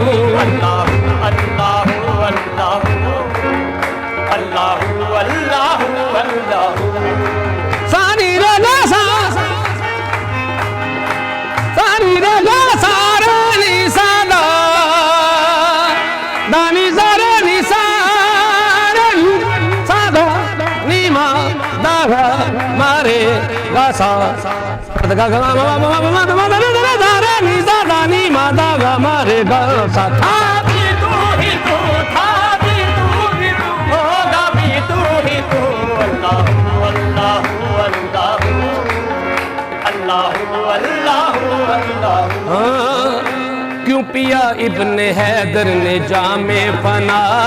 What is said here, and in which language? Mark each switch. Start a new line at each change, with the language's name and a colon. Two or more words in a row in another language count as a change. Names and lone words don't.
Arabic: اللهُ اللهُ اللهُ اللهُ اللهُ اللهُ, सानी रे गा सा, सानी रे गा सा रे नी सा दा, दानी सा रे नी सा रे नी सा दा, नी मा दा गा मा रे गा सा, गा गा गा मा मा मा मा मा मा दा दा दा रे नी सा दा नी मा दा गा मा रे गा सा।
Hindi: था भी तू ही तू, था भी तू ही तू, होगा भी तू ही तू।
Arabic: اللهُ اللهُ اللهُ اللهُ اللهُ اللهُ,
Hindi: हाँ, क्यों पिया इब्ने हैदर ने जामे फना,